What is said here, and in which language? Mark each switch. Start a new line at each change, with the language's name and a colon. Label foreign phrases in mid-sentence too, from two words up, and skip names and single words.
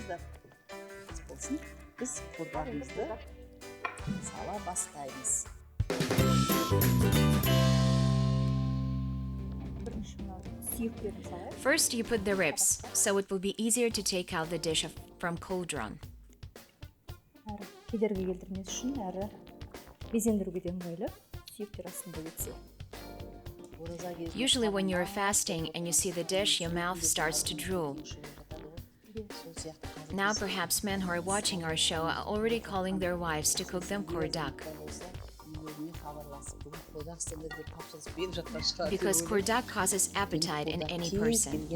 Kazakh: Biz kuyrağımızı sala bastayız.
English: First, you put the ribs, so it will be easier to take out the dish from cauldron.
Kazakh: Кедергі келтірмес үшін әрі безендіруге де ыңғайлы сүйектер астында кетсе.
English: Usually when you're fasting and you see the dish, your mouth starts to drool. Now perhaps men who are watching our show are already calling their wives to cook them Kuyrdak. Because Kuyrdak causes appetite in any person.